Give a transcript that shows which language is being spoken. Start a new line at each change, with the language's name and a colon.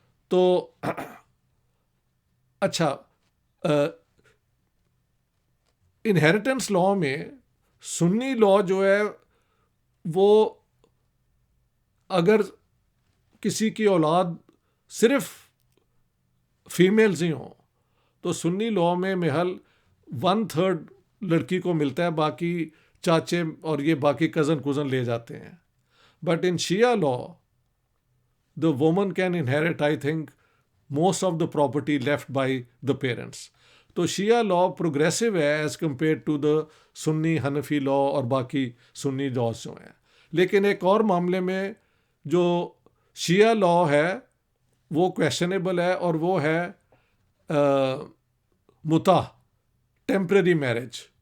Urdu: تو اچھا، inheritance law میں سنی لاء جو ہے وہ اگر کسی کی اولاد صرف فیمیلز ہی ہوں تو سنی لاء میں محل 1/3 لڑکی کو ملتا ہے، باقی چاچے اور یہ باقی کزن لے جاتے ہیں.
English: But in شیعہ law the woman can inherit, I think, most of the property left by the parents.
Urdu: تو شیعہ لا پروگریسو ہے
English: as compare to the
Urdu: سنی حنفی لا اور باقی سنی لاز جو ہیں. لیکن ایک اور معاملے میں جو شیعہ لا ہے وہ کویشچنیبل ہے، اور وہ ہے متع، ٹیمپرری میرج.